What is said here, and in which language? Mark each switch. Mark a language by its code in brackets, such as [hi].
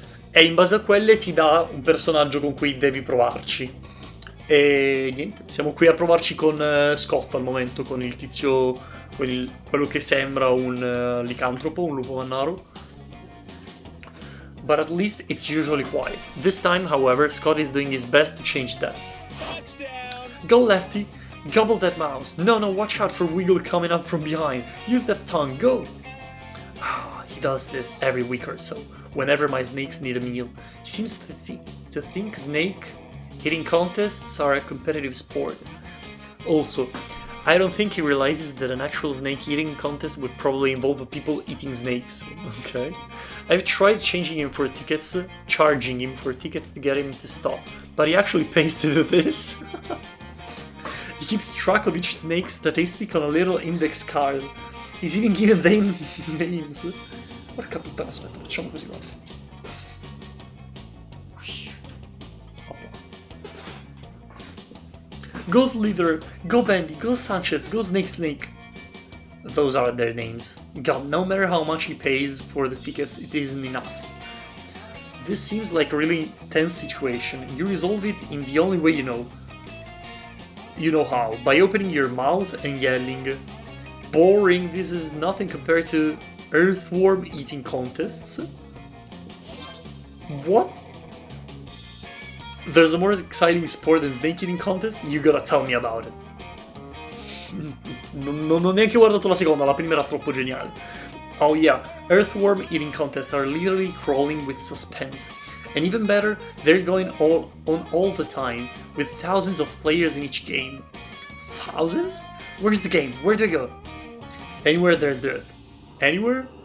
[it] E in base a quelle ti dà un personaggio con cui devi provarci. E niente, siamo qui a provarci con Scott al momento, con il tizio, quello che sembra un licantropo, un lupo mannaro. [en] But at least it's usually quiet. This time, however, Scott is doing his best to change that. Go lefty, gobble that mouse. No, watch out for Wiggle coming up from behind. Use that tongue, go. He does this every week or so. whenever my snakes need a meal. He seems to think snake eating contests are a competitive sport. Also, I don't think he realizes that an actual snake eating contest would probably involve people eating snakes. Okay. I've tried charging him for tickets to get him to stop, but he actually pays to do this. He keeps track of each snake's statistic on a little index card. He's even given them names. [it] Porca puttana, aspetta, facciamo così, guarda. [en] Go Slither, go Bandy, go Sanchez, go Snake. Those are their names. God, no matter how much he pays for the tickets, it isn't enough. This seems like a really tense situation. You resolve it in the only way you know. You know how, by opening your mouth and yelling. Boring, this is nothing compared to earthworm eating contests. What? There's a more exciting sport than snake eating contest? You gotta tell me about it. [it] Non ho neanche guardato la seconda, la prima era troppo geniale. [en] Oh yeah, earthworm eating contests are literally crawling with suspense. And even better, they're going on all the time, with thousands of players in each game. Thousands? Where's the game? Where do I go? Anywhere there's dirt. Anywhere?